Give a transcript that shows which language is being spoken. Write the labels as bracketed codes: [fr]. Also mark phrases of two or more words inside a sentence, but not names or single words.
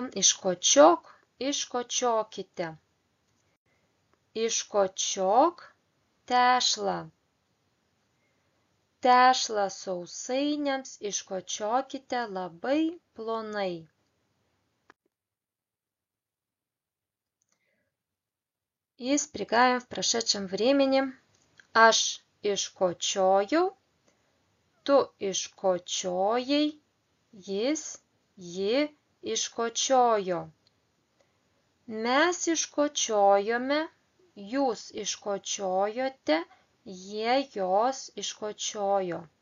[lt] Iškočiok, iškočiokite. Iškočiok tešlą. Tešlą sausainiams iškočiokite labai plonai. [ru] И спрягаем в прошедшем времени. [lt] Aš iškočiojau, tu iškočiojai, jis, ji iškočiojo. Mes iškočiojome, jūs iškočiojote, jie, jos iškočiojo.